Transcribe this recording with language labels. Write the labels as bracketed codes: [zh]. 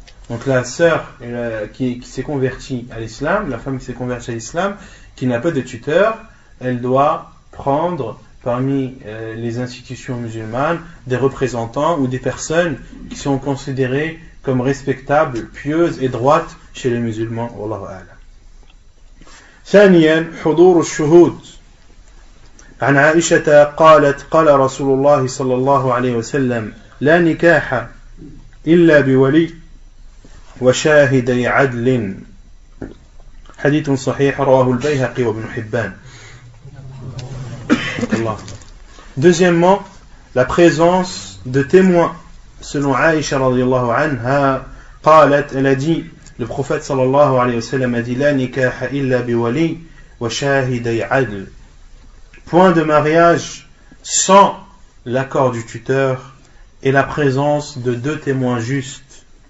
[fr] Donc la sœur qui s'est convertie à l'islam, la femme qui s'est convertie à l'islam, qui n'a pas de tuteur, elle doit prendre parmi les institutions musulmanes des représentants ou des personnes qui sont considérées comme respectables, pieuses et droites chez les musulmans. [ar] Wallahu a'lam. ثانيا حضور الشهود. عن عائشة قالت قال رسول الله صلى الله عليه وسلم لا نكاح إلا بولي وشاهدي عدل حديث صحيح رواه البيهقي وابن حبان. [fr] Deuxièmement, la présence de témoins. Selon Aïcha radiyallahu anha, [ar] قالت, [fr] elle a dit, le prophète sallallahu alayhi wa sallam a dit [ar] la nikaha illa biwali wa shahiday adl. [fr] Point de mariage sans l'accord du tuteur et la présence de deux témoins justes.